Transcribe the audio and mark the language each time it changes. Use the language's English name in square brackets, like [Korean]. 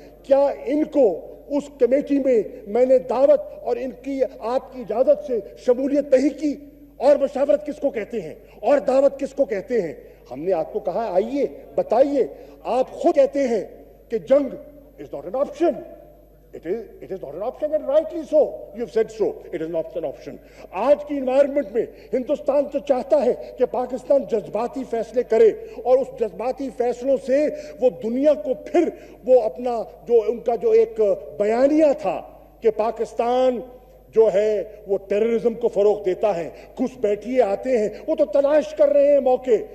[Urdu] کیا ان کو اس کمیٹی میں میں نے دعوت اور ان کی آپ کی اجازت سے شمولیت نہیں کی؟ اور مشاورت کس کو کہتے ہیں اور دعوت کس کو کہتے ہیں؟ ہم نے آپ کو کہا آئیے بتائیے. آپ خود کہتے ہیں کہ جنگ [English] is not an option. It is not an option, and rightly so. You've said so. It is not an option. [Urdu] آج کی انوائرمنٹ میں ہندوستان تو چاہتا ہے کہ پاکستان جذباتی فیصلے کرے, اور اس جذباتی فیصلوں سے وہ دنیا کو پھر وہ اپنا جو ان کا جو ایک بیانیہ تھا کہ پاکستان جو ہے وہ ٹیررزم کو فروغ دیتا ہے, گھس بیٹھیے آتے ہیں, وہ تو تلاش کر رہے ہیں موقع.